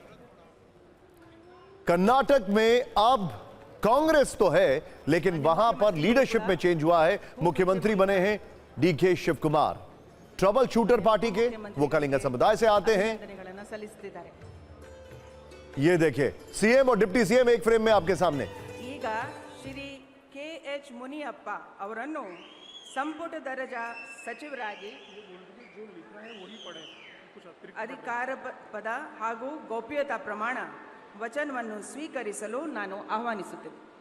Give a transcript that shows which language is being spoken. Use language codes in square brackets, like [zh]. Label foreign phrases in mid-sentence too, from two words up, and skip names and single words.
[hi] कर्नाटक में अब कांग्रेस तो है लेकिन वहां पर लीडरशिप में चेंज हुआ है। मुख्यमंत्री बने हैं डीके शिव कुमार, [en] trouble shooter [hi] पार्टी के, वो कलिंगा समुदाय से आते हैं। ये देखिए सीएम और [en] deputy CM [hi] एक फ्रेम में आपके सामने। [kn] ಈಗ ಶ್ರೀ KH ಮುನಿಯಪ್ಪ ಅವರನ್ನು ಸಂಪುಟ ದರ್ಜಾ ಸಚಿವರಾಗಿ ಅಧಿಕಾರ ಪದ ಹಾಗೂ ಗೌಪ್ಯತಾ ಪ್ರಮಾಣ ವಚನವನ್ನು ಸ್ವೀಕರಿಸಲು ನಾನು ಆಹ್ವಾನಿಸುತ್ತೇನೆ.